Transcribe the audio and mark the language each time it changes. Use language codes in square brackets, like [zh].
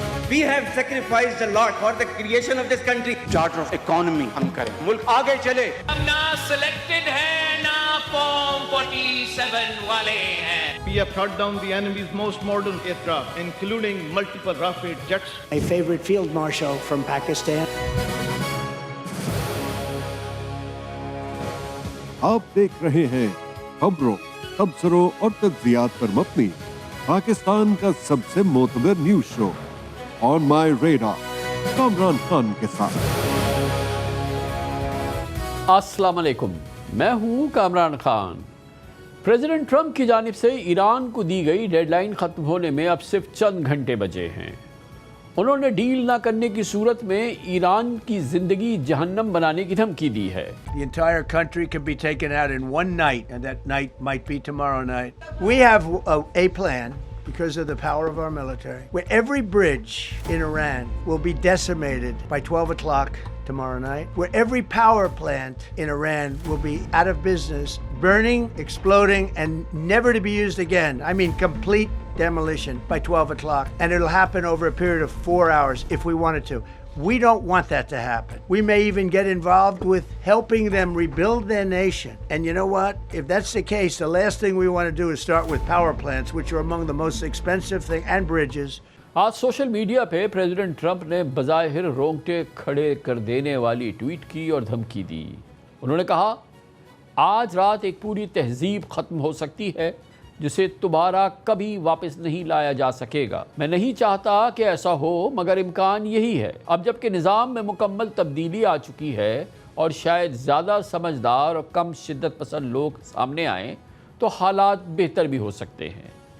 [en] We have sacrificed a lot for the creation of this country. Charter of economy [ur] ہم کریں, ملک آگے چلے. ہم نہ سلیکٹڈ ہیں نہ فارم 47 والے ہیں. [en] We have shot down the enemy's most modern aircraft, including multiple Rafale jets. My favorite field marshal from Pakistan. [ur] آپ دیکھ رہے ہیں خبروں، تبصروں اور تجزیات پر مبنی پاکستان کا سب سے معتبر نیوز شو آن مائی ریڈار کامران خان کے ساتھ. السلام علیکم، میں ہوں کامران خان. پریزیڈنٹ ٹرمپ کی جانب سے ایران کو دی گئی ڈیڈ لائن ختم ہونے میں اب صرف چند گھنٹے بچے ہیں. انہوں نے ڈیل نہ کرنے کی صورت میں ایران کی زندگی جہنم بنانے کی دھمکی دی ہے. [en] The entire country can be taken out in one night, and that night might be tomorrow night. We have a plan, because of the power of our military, where every bridge in Iran will be decimated by 12 o'clock tomorrow night, where every power plant in Iran will be out of business, burning, exploding, and never to be used again. I mean, complete demolition by 12 o'clock. And it'll happen over a period of 4 hours if we wanted to. We don't want that to happen. We may even get involved with helping them rebuild their nation. And you know what? If that's the case, the last thing we want to do is start with power plants, which are among the most expensive things, and bridges. [ur] آج social media پہ president Trump نے بظاہر رونگٹے کھڑے کر دینے والی tweet کی اور دھمکی دی. انہوں نے کہا، آج رات ایک پوری تہذیب ختم ہو سکتی ہے جسے دوبارہ کبھی واپس نہیں لایا جا سکے گا. میں نہیں چاہتا کہ ایسا ہو، مگر امکان یہی ہے. اب جب کہ نظام میں مکمل تبدیلی آ چکی ہے اور شاید زیادہ سمجھدار اور کم شدت پسند لوگ سامنے آئیں تو حالات بہتر بھی ہو سکتے ہیں.